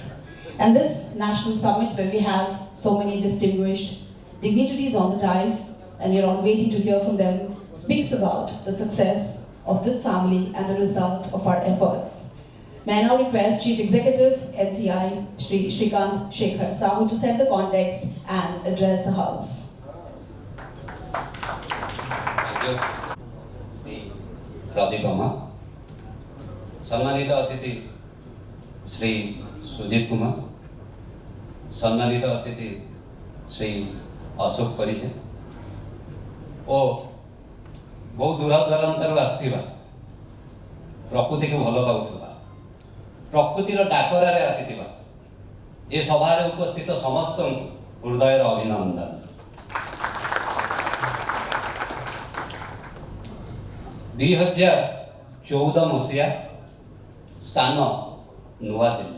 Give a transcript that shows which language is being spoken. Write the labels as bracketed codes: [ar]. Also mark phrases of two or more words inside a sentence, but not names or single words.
[en] And this national summit, where we have so many distinguished dignitaries on the dais, and we are all waiting to hear from them, speaks about the success of this family and the result of our efforts. May I now request Chief Executive, NCI, Shri Shrikant Shekhar Sahu, to set the context and address the House. Thank you. [or] Shri Pradeep Amma, ସମ୍ମାନିତ ଅତିଥି, Shri Sujit Kumar, ସମ୍ମାନିତ ଅତିଥି, Shri Ashok Parija, ଓ ବହୁ ଦୂରଦୂରାନ୍ତରୁ ଆସିଥିବା ପ୍ରକୃତିକୁ ଭଲ ପାଉଥିବା ପ୍ରକୃତିର ଡାକରାରେ ଆସିଥିବା ଏ ସଭାରେ ଉପସ୍ଥିତ ସମସ୍ତଙ୍କୁ ହୃଦୟର ଅଭିନନ୍ଦନ। 2014 ମସିହା ସ୍ଥାନ ନୂଆଦିଲ୍ଲୀ।